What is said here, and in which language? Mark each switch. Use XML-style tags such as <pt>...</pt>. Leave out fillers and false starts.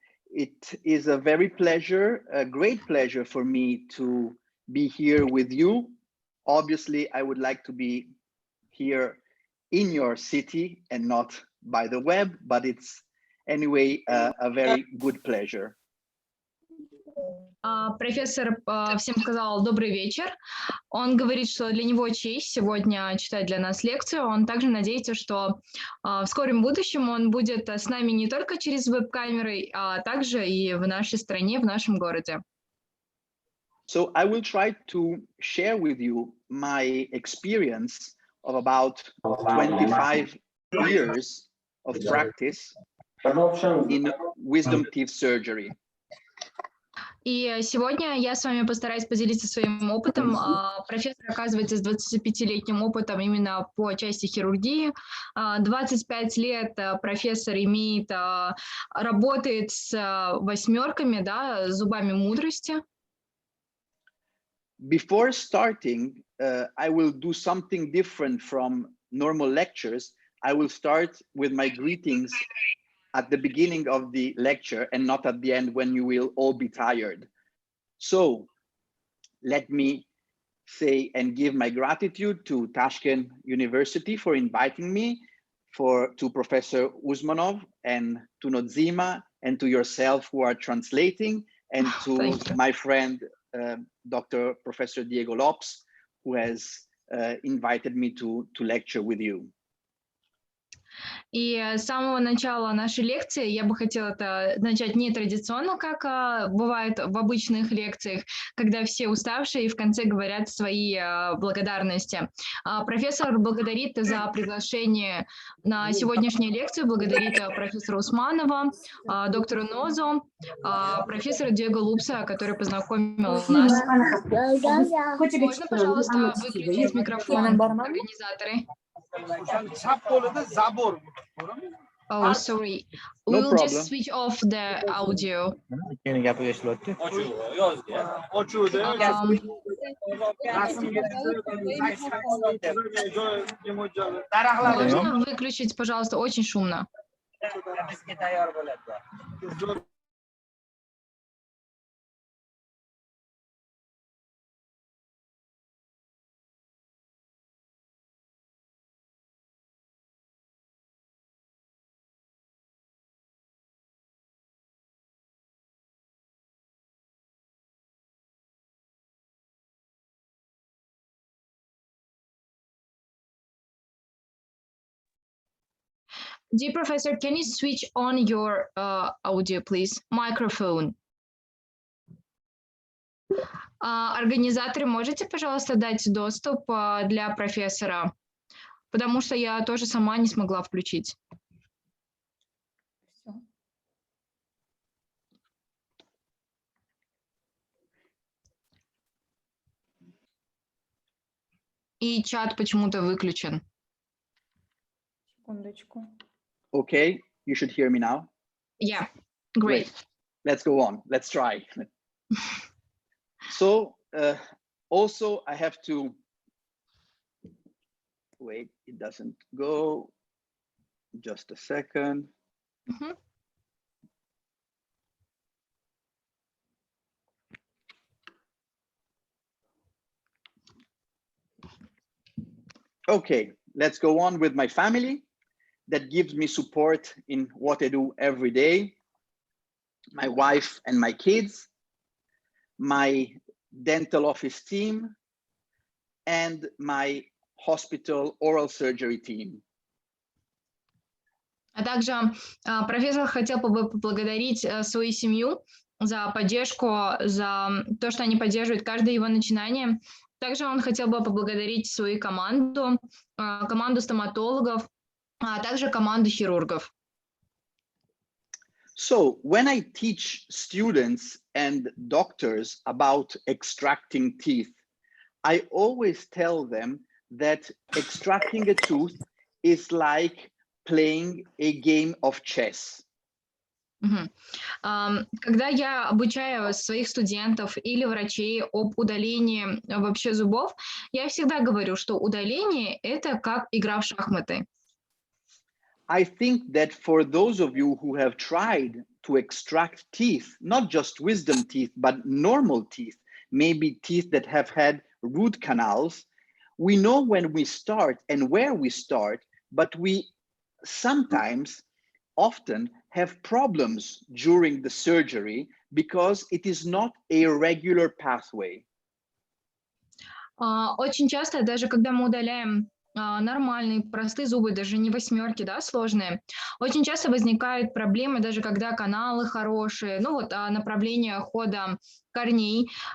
<en>It is a great pleasure for me to be here with you. Obviously, I would like to be here in your city and not by the web, but it's anyway a very good pleasure.</en> <ru>Профессор всем сказал добрый вечер. Он говорит, что для него честь сегодня читать для нас лекцию. Он также надеется, что в скором будущем он будет с нами не только через веб-камеры, а также и в нашей стране, в нашем городе.</ru> <en>So I will try to share with you my experience of about 25 years of practice in wisdom teeth surgery.</en> <ru>И сегодня я с вами постараюсь поделиться своим опытом. Профессор, оказывается, с 25-летним опытом именно по части хирургии. 25 лет профессор работает с восьмерками, да, зубами мудрости.</ru> <en>Before starting, I will do something different from normal lectures. I will start with my greetings at the beginning of the lecture and not at the end when you will all be tired. So let me say and give my gratitude to Tashkent University for inviting me, to Professor Usmanov and to Nodzima and to yourself who are translating, and to my friend, Dr. Professor Diego Lopes, who has invited me to lecture with you.</en> <ru>И с самого начала нашей лекции я бы хотела это начать не традиционно, как бывает в обычных лекциях, когда все уставшие и в конце говорят свои благодарности. Профессор благодарит за приглашение на сегодняшнюю лекцию, благодарит профессора Усманова, доктора Нозо, профессора Диего Лупса, который познакомил нас. Можно, пожалуйста, выключить микрофон, организаторы?</ru> <en>Oh, sorry. We'll just switch off the audio.</en> <ru>Можно выключить, пожалуйста, очень шумно.</ru> <en>Dear Professor, can you switch on your audio, please? Microphone.</en> <ru>Организаторы, можете, пожалуйста, дать доступ для профессора? Потому что я тоже сама не смогла включить. И чат почему-то выключен. Секундочку.</ru> <en>Okay, you should hear me now. Yeah, great. Let's go on. Let's try. So also I have to wait. It doesn't go. Just a second. Okay, let's go on with my family that gives me support in what I do every day. My wife and my kids, my dental office team, and my hospital oral surgery team.</en> <ru>А также профессор хотел бы поблагодарить свою семью за поддержку, за то, что они поддерживают каждое его начинание. Также он хотел бы поблагодарить свою команду, команду стоматологов, а также команду хирургов.</ru> <en>So when I teach students and doctors about extracting teeth, I always tell them that extracting a tooth is like playing a game of chess.</en> <ru>Когда я обучаю своих студентов или врачей об удалении вообще зубов, я всегда говорю, что удаление – это как игра в шахматы.</ru> <en>I think that for those of you who have tried to extract teeth, not just wisdom teeth, but normal teeth, maybe teeth that have had root canals, we know when we start and where we start, but we sometimes, often have problems during the surgery because it is not a regular pathway.</en> <ru>Очень часто, даже когда мы удаляем нормальные, простые зубы, даже не восьмерки, да, сложные, очень часто возникают проблемы, даже когда каналы хорошие, ну вот направление хода корней.</ru>